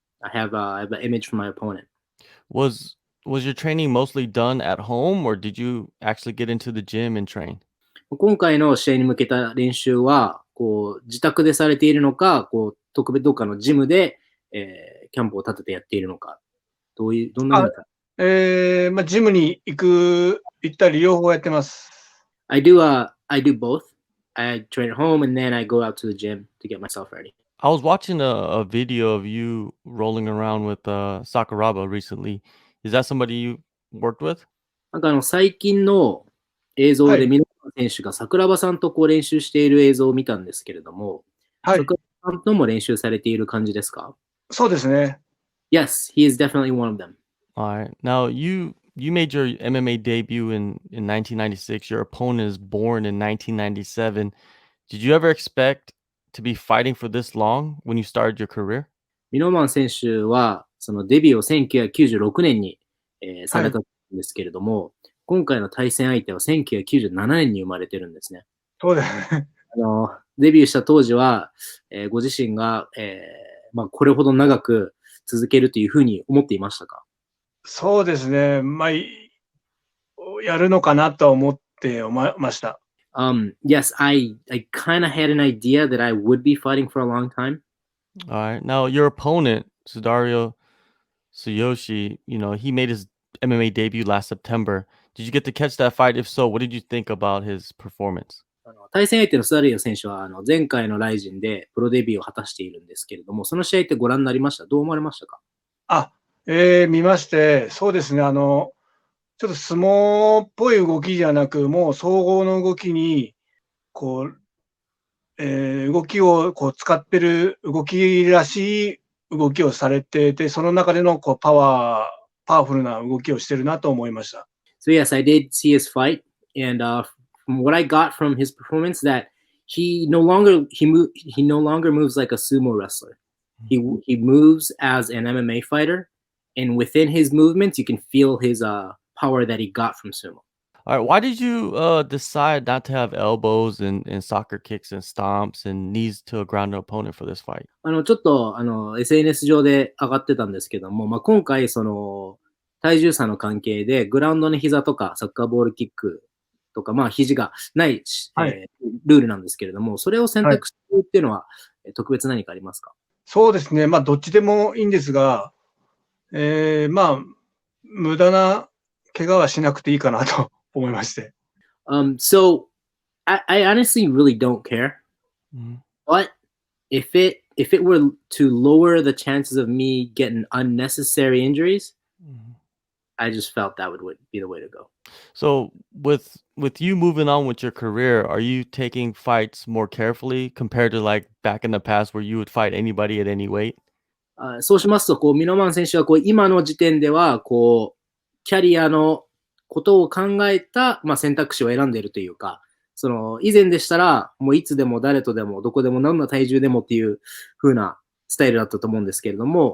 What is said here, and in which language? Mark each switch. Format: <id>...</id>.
<en>I have an image for my opponent. Was your training mostly done at home, or did you actually get into the gym and train?</en> <ja>今回の試合に向けた練習は、自宅でされているのか、特別どっかのジムで、キャンプを立ててやっているのか、どんなあ、風にか。ジムに行ったり両方やってます。</ja> <en>I do both. I train at home and then I go out to the gym to get myself ready. I was watching a video of you rolling around with Sakuraba recently. Is that somebody you worked with?</en> <ja>なんか最近の映像ではい。ミノワマン選手が桜庭さんとこう練習している映像を見たんですけれども、はい。桜庭さんとも練習されている感じですか？そうですね。</ja> <en>Yes, he is definitely one of them. All right. Now you made your MMA debut in 1996. Your opponent is born in 1997. Did you ever expect to be fighting for this long when you started your career?</en> <ja>ミノワマン選手はそのデビューを1996年に、さはい。れたんですけれども、今回の対戦相手は1997年に生まれてるんですね。そうですね。デビューした当時は、ご自身が、これほど長く続けるというふうに思っていましたか？そうですね。やるのかなと思ってました。</ja> <en>Yes, I kind of had an idea that I would be fighting for a long time. All right. Now your opponent, Sudario Tsuyoshi, he made his MMA debut last September. Did you get to catch that fight? If so, what did you think about his performance?</en> <ja>対戦相手のスダリオ選手は前回のライジンでプロデビューを果たしているんですけれども、その試合ってご覧になりました？どう思われましたか？あ、見まして、そうですね。ちょっと相撲っぽい動きじゃなく、もう総合の動きに、こう、動きを使ってる動きらしい動きをされていて、その中でのパワフルな動きをしてるなと思いました。</ja> <en>So yes, I did see his fight, and from what I got from his performance, that he no longer moves like a sumo wrestler. He moves as an MMA fighter, and within his movements, you can feel his power that he got from sumo. All right. Why did you decide not to have elbows and soccer kicks and stomps and knees to a grounded opponent for this fight?</en> <ja>ちょっとSNS 上で上がってたんですけども、今回体重差の関係でグラウンドの膝とかサッカーボールキックとか肘がないし、はい。ルールなんですけれども、それを選はい。択しているっていうのは特別何かありますか？そうですね。どっちでもいいんですが、無駄な怪我はしなくていいかなと思いまして。</ja> <en>So I honestly really don't care, Mhm. but if it were to lower the chances of me getting unnecessary injuries, Mhm. I just felt that would be the way to go. So with you moving on with your career, are you taking fights more carefully compared to like back in the past where you would fight anybody at any weight?</en> <ja>そうしますと、ミノマン選手は今の時点ではキャリアのことを考えた、選択肢を選んでいるというか、以前でしたら、もういつでも誰とでもどこでも何の体重でもっていう風なスタイルだったと思うんですけれども、</ja>